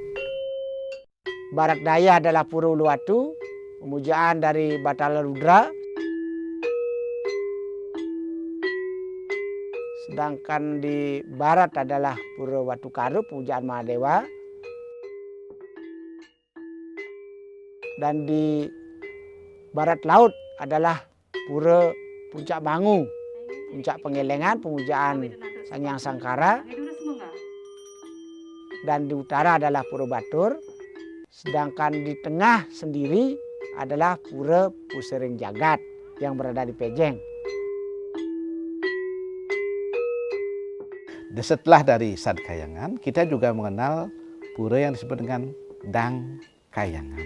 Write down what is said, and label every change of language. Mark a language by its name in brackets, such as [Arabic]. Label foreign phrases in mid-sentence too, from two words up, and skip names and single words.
[Indonesian] Barat daya adalah Pura Uluwatu, pemujaan dari Batara Rudra. Sedangkan di barat adalah Pura Watu Karu, pemujaan Mahadewa. Dan di barat laut adalah Pura Puncak Bangu, Puncak Pengelengan, pemujaan Sang Hyang Sangkara. Dan di utara adalah Pura Batur. Sedangkan di tengah sendiri adalah Pura Pusering Jagat yang berada di Pejeng. Setelah dari Sad Kayangan, kita juga mengenal pura yang disebut dengan Dang Kayangan.